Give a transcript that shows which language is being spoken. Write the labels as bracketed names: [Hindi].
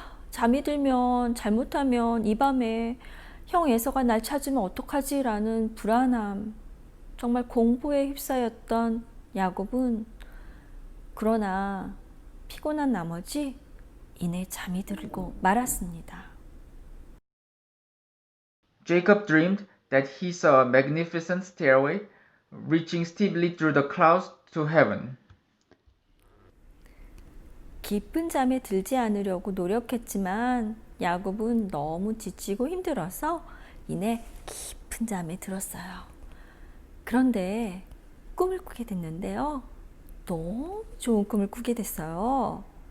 [Korean] 잠이 들면 잘못하면 이 밤에 형 에서가 날 찾으면 어떡하지? 라는 불안함, 정말 공포에 휩싸였던 야곱은 그러나 피곤한 나머지 이내 잠이 들고 말았습니다. [English] Jacob dreamed that he saw a magnificent stairway reaching steeply through the clouds to heaven. [Korean] 깊은 잠에 들지 않으려고 노력했지만 야곱은 너무 지치고 힘들어서 이내 깊은 잠에 들었어요. 그런데 꿈을 꾸게 됐는데요. 너무 좋은 꿈을 꾸게 됐어요.